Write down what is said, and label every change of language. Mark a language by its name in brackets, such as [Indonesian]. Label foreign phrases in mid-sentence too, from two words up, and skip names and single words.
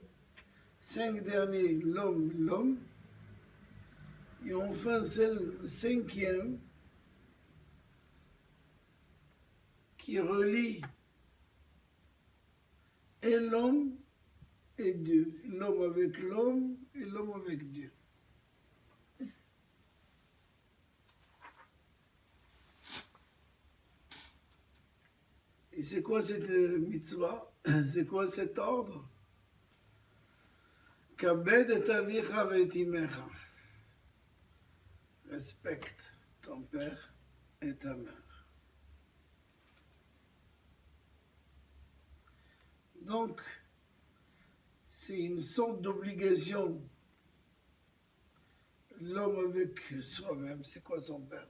[French] 5 derniers, l'homme, l'homme. Et enfin, c'est le 5e qui relie et l'homme et Dieu. L'homme avec l'homme et l'homme avec Dieu. Et c'est quoi cette mitzvah? C'est quoi cet ordre? [Hebrew] כבד את אביך ואת אמך. [French] Respecte ton père et ta mère. Donc, c'est une sorte d'obligation. L'homme avec soi-même, c'est quoi son père?